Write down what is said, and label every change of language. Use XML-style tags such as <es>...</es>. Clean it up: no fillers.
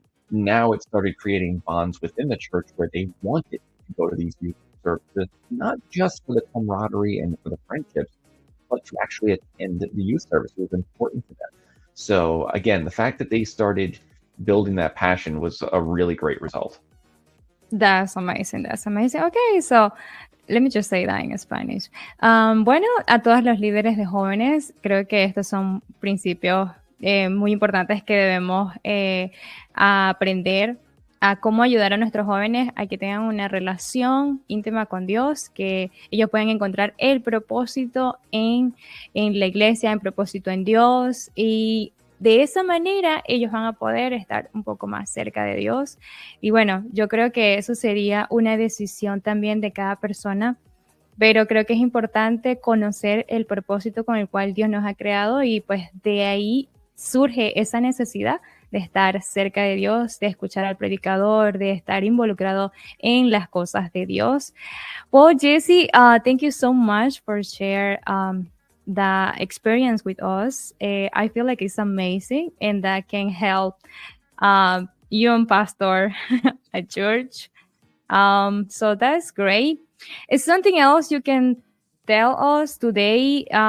<en>Now it started creating bonds within the church where they wanted to go to these youth services, not just for the camaraderie and for the friendships, but to actually attend the youth service was important to them. So again, the fact that they started building that passion was a really great result. That's amazing. That's amazing. Okay, so let me just say that in Spanish.</en> <es>Bueno, a todos los líderes de jóvenes, creo que estos son principios muy importantes que debemos aprender a cómo ayudar a nuestros jóvenes a que tengan una relación íntima con Dios, que ellos puedan encontrar el propósito en la iglesia, el propósito en Dios, y de esa manera ellos van a poder estar un poco más cerca de Dios. Y bueno, yo creo que eso sería una decisión también de cada persona, pero creo que es importante conocer el propósito con el cual Dios nos ha creado y pues de ahí surge esa necesidad de estar cerca de Dios, de escuchar al predicador, de estar involucrado en las cosas de Dios.</es> <en>Well, Jessie, thank you so much for sharing the experience with us. I feel like it's amazing and that can help young pastor at church. So that's great. Is something else you can tell us today?</en>